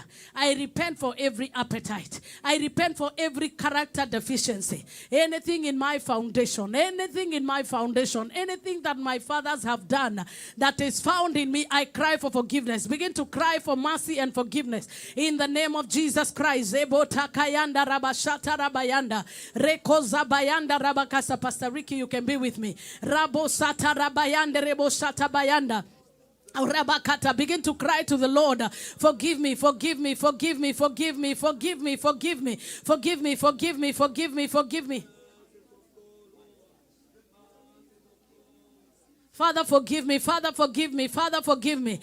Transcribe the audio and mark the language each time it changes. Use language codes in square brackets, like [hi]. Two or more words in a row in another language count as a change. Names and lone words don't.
[en] I repent for every appetite. I repent for every character deficiency. Anything in my foundation, anything that my fathers have done that is found in me, I cry for forgiveness. Begin to cry for mercy and forgiveness. In the name of Jesus Christ. Ebo takayanda rabashata rabayanda. Reko zabayanda rabakasa. Pastor Ricky, you can be with me. Rabo sata rabayanda rebo sata bayanda. Begin to cry to the Lord. Forgive me, forgive me, forgive me, forgive me, forgive me, forgive me, forgive me, forgive me, forgive me, forgive me. Father, forgive me. Father, forgive me. Father, forgive me.